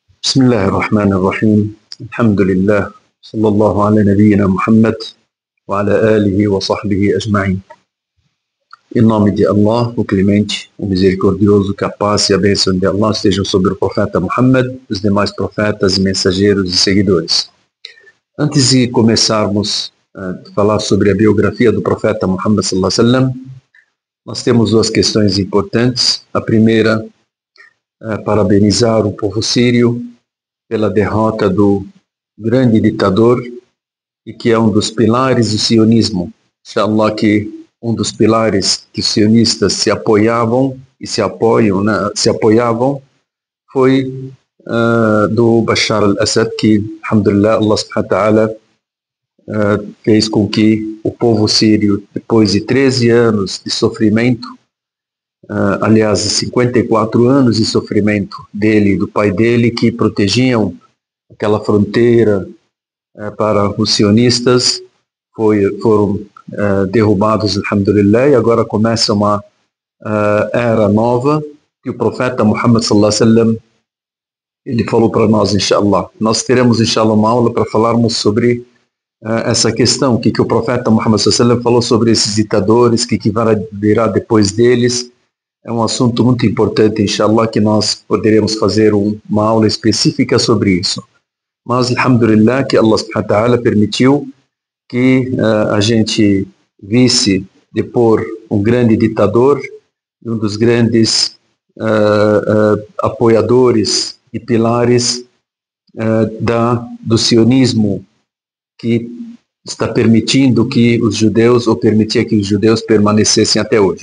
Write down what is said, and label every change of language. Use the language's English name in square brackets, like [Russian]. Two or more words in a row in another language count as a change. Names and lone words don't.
[Arabic] بسم الله الرحمن الرحيم الحمد لله صلى الله على نبينا Muhammad وعلى آله وصحبه أجمعين. [Portuguese] Em nome de Allah, o Clemente, o Misericordioso, que a paz e a bênção de Allah estejam sobre o profeta Muhammad, os demais profetas, mensageiros e seguidores. Antes de começarmos a falar sobre a biografia do profeta Muhammad [Arabic] صلى الله عليه وسلم, [Portuguese] nós temos duas questões importantes. A primeira é parabenizar o povo sírio pela derrota do grande ditador e que é um dos pilares do sionismo. Inshallah, que um dos pilares que os sionistas se apoiavam e se apoiavam foi do Bashar al-Assad, que, alhamdulillah, [Arabic] الله سبحانه وتعالى [Portuguese] fez com que o povo sírio, depois de 13 anos de sofrimento, aliás, 54 anos de sofrimento dele e do pai dele, que protegiam aquela fronteira para os sionistas, foram derrubados, alhamdulillah, e agora começa uma era nova, que o profeta Muhammad [Arabic] صلى الله عليه وسلم, [Portuguese] ele falou para nós, inshallah. Nós teremos, inshallah, uma aula para falarmos sobre essa questão, que o profeta Muhammad [Arabic] صلى الله عليه وسلم [Portuguese] falou sobre esses ditadores, que virá depois deles. É um assunto muito importante, inshallah, que nós poderemos fazer uma aula específica sobre isso. Mas, alhamdulillah, que [Arabic] الله سبحانه وتعالى [Portuguese] permitiu que a gente visse depor um grande ditador e um dos grandes apoiadores e pilares do sionismo, que está permitindo que os judeus, ou permitia que os judeus permanecessem até hoje.